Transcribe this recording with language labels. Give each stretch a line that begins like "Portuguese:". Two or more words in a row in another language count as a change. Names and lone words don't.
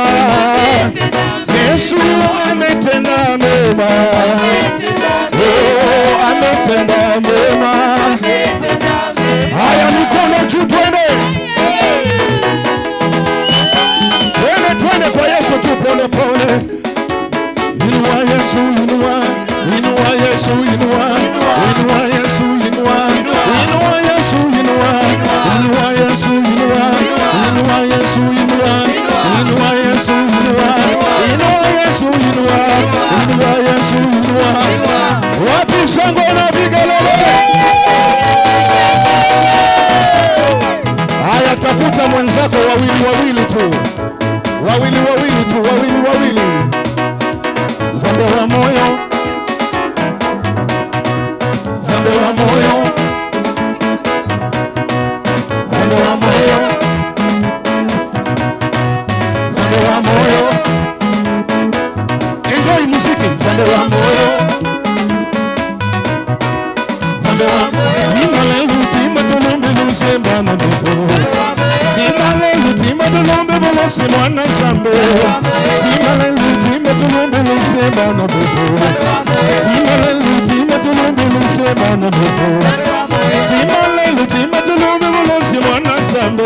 Swahili: Yesu ametenda mema. Ametenda mema. Haya, mikono juu, twende. Twende kwa Yesu tu, pole pole. Inua Yesu, inua. Inua Yesu, inua. Inua Yesu, inua. Inua Yesu, inua. Inua Yesu, inua. Inua Yesu, inua. Inua Yesu, inua. Inua Yesu, inua. Inua Yesu, inua. Wapi shangwe na vigelegele? Haya, tafuta mwenzako wawili tu. Wawili tu.
Kongo: Zambe wa moyo. Zambe wa moyo. Zambe wa moyo. Zambe wa moyo. Enjoy muziki. Zambe wa moyo. Zambe wa moyo. Tima lelu, tima tulumbi lusemba na ndufu. Tima lelu, tima tulumbi lusi mwana zambe. Tima lelu, tima tulumbi lusemba na ndufu. Tima lelu, tima tulumbi lusemba na ndufu. Tima lelu, tima tulumbi lusi mwana zambe.